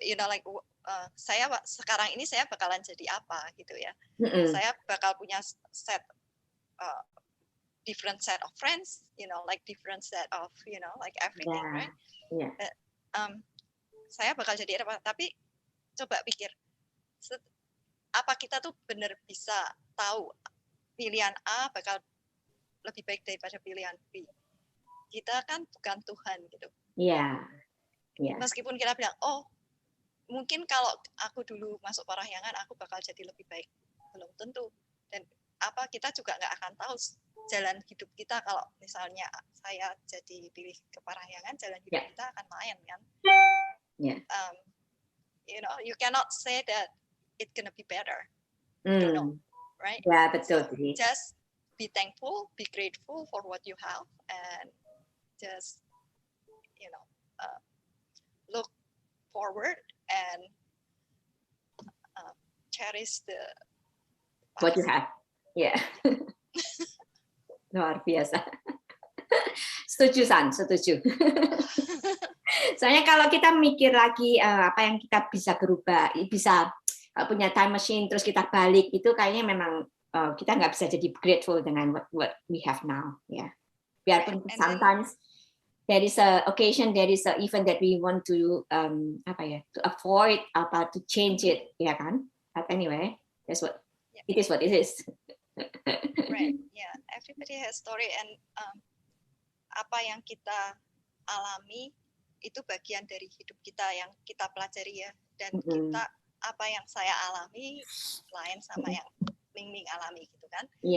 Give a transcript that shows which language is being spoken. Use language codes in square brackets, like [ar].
[id] You know, like saya sekarang ini saya bakalan jadi apa gitu ya? [en] Saya bakal punya different set of friends, you know, like different set of, you know, like everything, right? [id] Saya bakal jadi apa? Tapi coba pikir, apa kita tuh benar bisa tahu pilihan A bakal lebih baik daripada pilihan B? Kita kan bukan Tuhan gitu. Meskipun kita bilang, oh mungkin kalau aku dulu masuk Parahyangan aku bakal jadi lebih baik, belum tentu. Dan apa kita juga nggak akan tahu jalan hidup kita kalau misalnya saya jadi pilih ke Parahyangan, jalan hidup kita akan lain kan. [en] You know, you cannot say that it's gonna be better. You don't know, right? [id] Betul. [en] So just be thankful, be grateful for what you have, and just, you know, look forward and cherish what you have. [id] Luar biasa. Setuju, San, setuju. Soalnya kalau kita mikir lagi apa yang kita bisa berubah, bisa punya time machine terus kita balik, itu kayaknya memang kita nggak bisa jadi grateful dengan what we have now, ya. [en] Biarpun sometimes there is a occasion, there is a event that we want to to avoid, to change it, ya kan? But anyway, that's what it is. What it is. Right. Yeah. [id] everybody has story, and apa yang kita alami itu bagian dari hidup kita yang kita pelajari ya, dan kita apa yang saya alami lain sama yang Ming alami gitu kan.